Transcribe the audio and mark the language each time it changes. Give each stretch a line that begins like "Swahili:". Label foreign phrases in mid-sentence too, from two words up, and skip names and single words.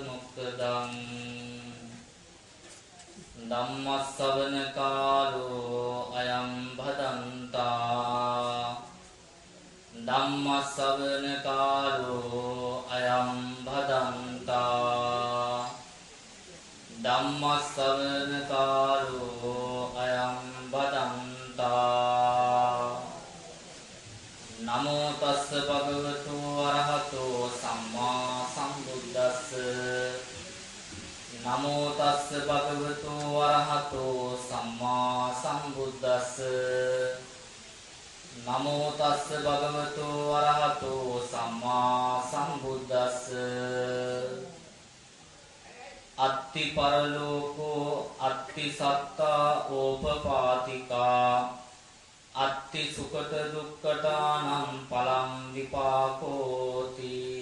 Pali: මොක්කදං ධම්මස්සවන කාලෝ අයං භදන්තා ධම්මස්සවන කාලෝ අයං භදන්තා ධම්මස්සවන කාලෝ අයං භදන්තා නමෝ තස්ස භගවතු අරහතෝ සම්මා සම්බුද්දස්ස නමෝ තස්ස භගවතු අරහතෝ සම්මා සම්බුද්දස්ස නමෝ තස්ස භගවතු අරහතෝ සම්මා සම්බුද්දස්ස අත්ති පරලෝකෝ අත්ති සත්තා ඕපපාතිකා අත්ති සුඛත දුක්ඛතානම් පලං විපාකෝති.